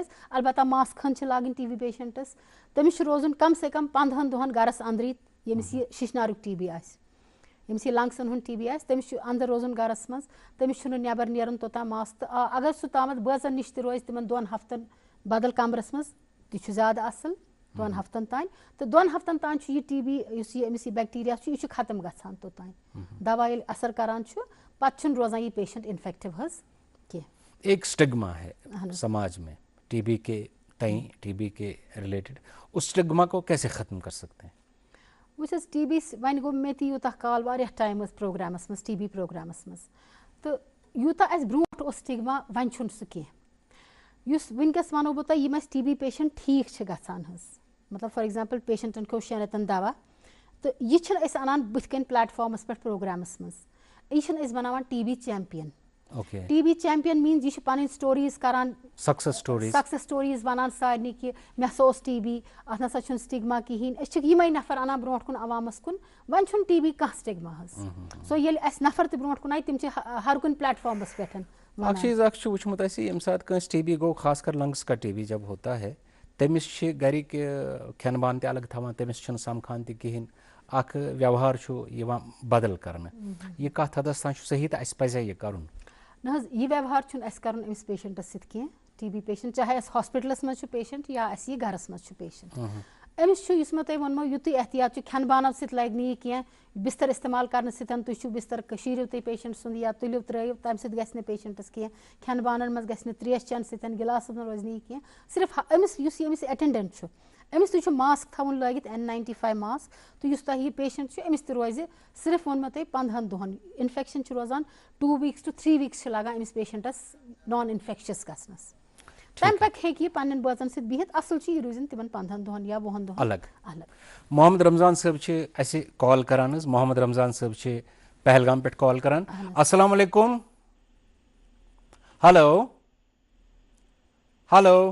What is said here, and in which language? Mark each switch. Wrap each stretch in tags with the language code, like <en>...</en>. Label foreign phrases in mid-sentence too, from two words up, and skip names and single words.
<ks>البتہ ماسک ہن چھِ لاگٕنۍ TB پیشنٹس. تٔمِس چھُ روزُن کم سے کم 15 دۄہن گرس انٛدرٕے ییٚمِس یہِ ششنارُک TB آسہِ ییٚمِس یہِ لنگسن ہُنٛد TB آسہِ تٔمِس چھُ انٛدر روزُن گرس منٛز تٔمِس چھُنہٕ نٮ۪بر نیرُن توٚتام ماسک تہٕ اگر سُہ تامتھ بٲژن نِش تہِ روزِ تِمن 2 ہفتن بدل کمرس منٛز تہِ چھُ زیادٕ اصٕل 2 ہفتن تانۍ تہٕ 2 ہفتن تانۍ چھُ یہِ TB یُس یہِ أمِس یہِ بیکٹیریا چھُ یہِ چھُ ختم گژھان توٚتانۍ. دوا ییٚلہِ اثر کران چھُ پتہٕ چھُنہٕ روزان یہِ پیشنٹ انفیکٹِو حظ کینٛہہ.</ks> <ur>ایک اسٹگما ہے سماج میں TB کے تئیں TB کے ریلیٹڈ اس اسٹگما کو کیسے ختم کر سکتے ہیں؟</ur> <ks>وٕچھ حظ TB وۄنۍ گوٚو مےٚ تہِ یوٗتاہ کال واریاہ ٹایم حظ پروگرامس منٛز TB پروگرامس منٛز تہٕ یوٗتاہ اَسہِ برونٛٹھ اوس سٹگما وۄنۍ چھُنہٕ سُہ کینٛہہ. یُس وٕنکیٚس وَنو بہٕ تۄہہِ یِم اَسہِ TB پیشنٹ ٹھیٖک چھِ گژھان حظ مطلب</ks> <en>for example</en> <ks>پیشنٹن کھیوٚو 6 رٮ۪تن دوا تو یہ چھن اس انان بت کن پلیٹ فارمس پہ پروگرامس مز یہ چھن اس بناوان ٹی بی چیمپئن ٹی بی چیمپئن مینز یہ پن سٹوریز کران</ks> <en>success stories</en> <ks>ونان سارنی کہ مےٚ ہسا اوس ٹی بی اتھ نسا چھُنہٕ سٹگما کہین أسۍ چھِ یِمے نفر انان برونٛٹھ کُن عوامس کُن وۄنۍ چھُنہٕ ٹی بی کانٛہہ سٹگما حظ سو ییٚلہِ اسہِ نفر تہِ برونٛٹھ کُن آیہِ تِم چھِ ہر کُنہِ پلیٹ فارمس پٮ۪ٹھ اکھ چیٖز اکھ چھُ وٕچھمُت اَسہِ ییٚمہِ ساتہٕ کٲنٛسہِ ٹی بی گوٚو خاص کر</ks> <ur>لنگس کا ٹی بی جب ہوتا ہے</ur> <ks>تٔمِس چھِ گرِکۍ کھٮ۪ن بان تہِ الگ تھاوان تٔمِس چھُنہٕ سمکھان تہِ کِہیٖنۍ اکھ ویوہار چھُ یِوان بدل کرنہٕ یہِ کتھ حدس تام چھُ صحیح تہٕ اَسہِ پزِ یہِ کرُن نہ حظ یہِ ویوہار چھُنہٕ اَسہِ کرُن أمِس پیشنٹس سۭتۍ کینٛہہ ٹی بی پیشنٹ چاہے اَسہِ ہاسپِٹلس منٛز چھُ پیشنٹ یا اَسہِ یہِ گرس منٛز چھُ پیشنٹ أمِس چھُ یُس مےٚ تۄہہِ ووٚنمو یُتُے احتیاط چھُ کھٮ۪ن بانو سۭتۍ لگہِ نہٕ یہِ کینٛہہ بستر استعمال کرنہٕ سۭتۍ تُہۍ چھِو بستر شیٖرِو تُہۍ پیشنٹ سُنٛد یا تُلِو ترٲیِو تمہِ سۭتۍ گژھِ نہٕ پیشنٹس کینٛہہ کھٮ۪ن بانن منٛز گژھِ نہٕ تریش چٮ۪نہٕ سۭتۍ گِلاسس منٛز روزِ نہٕ یہِ کینٛہہ صرف أمِس یُس أمِس اٮ۪ٹٮ۪نڈنٹ چھُ أمِس تہِ چھُ ماسک تھاوُن لٲگِتھ N95 ماسک تہٕ یُس تۄہہِ یہِ پیشنٹ چھُ أمِس تہِ روزِ صرف ووٚن مےٚ تۄہہِ 15 دۄہن انفیکشن چھُ روزان</ks> <en>2 weeks to 3 weeks</en> <ks>چھِ لگان أمِس پیشنٹس نان انفیکشس گژھنس تمہِ پتہٕ ہیٚکہِ یہِ پننٮ۪ن بٲژن سۭتۍ بِہِتھ اصل چھُ یہِ روٗزِن تِمن 15 دۄہن یا 20 دۄہن الگ محمد رمضان صٲب چھِ اَسہِ کال کران حظ محمد رمضان صٲب چھِ پہلگام پٮ۪ٹھ کال کران</ks> <ar>السلام علیکم</ar> <en>hello hello</en>